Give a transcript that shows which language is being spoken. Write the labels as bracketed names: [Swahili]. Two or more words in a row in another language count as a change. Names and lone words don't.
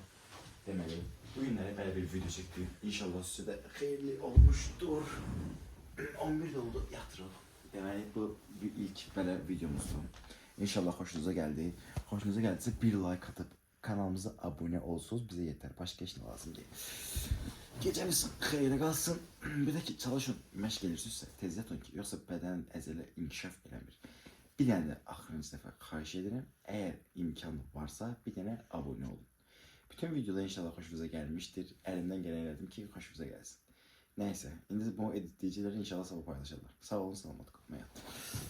[Turkish] Deməli, bugünlere böyle bir video çektim. İnşallah size de hayırlı olmuştur. 11'de oldu, yatıralım. Deməli, bu bir ilk böyle videomuzdu. İnşallah hoşunuza geldi. Hoşunuza geldiyse bir like atıp kanalımıza abone olsunuz. Bize yeter. Başka hiç ne lazım değil. [Azerbaijani] Geceniz xeyirə qalsın. Bir də ki, çalışın, məşq gelirsinizsə, tez yatın ki, yoxsa bədən əzələ inkişaf eləmir. Bir dənə də axırıncı dəfə xahiş edirəm, əgər imkan varsa, bir dənə abone olun. [Turkish] Bütün videoda inşallah hoşunuza gelmiştir. Elimden gelen [Azerbaijani] elədim ki, [Turkish] hoşunuza gelsin. Neyse, indi bu editleyiciler inşallah sabah paylaşırlar. [Azerbaijani] Sağ olun, [Turkish] selamat kalın.